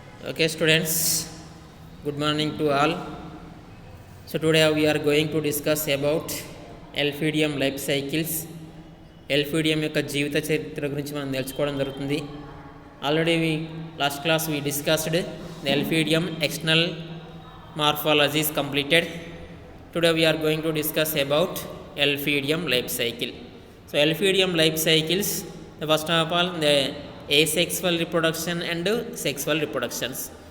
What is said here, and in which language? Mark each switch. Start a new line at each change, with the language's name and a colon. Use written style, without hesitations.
English: Okay, students, good morning to all. So today we are going to discuss about Elphidium life cycles.
Telugu: Elphidium యొక్క జీవిత చరిత్ర గురించి మనం తెలుసుకోవడం జరుగుతుంది.
English: Already last class we discussed the Elphidium external morphology is completed. Today we are going to discuss about Elphidium life cycle. So Elphidium life cycles, first of all, the asexual reproduction and sexual reproductions.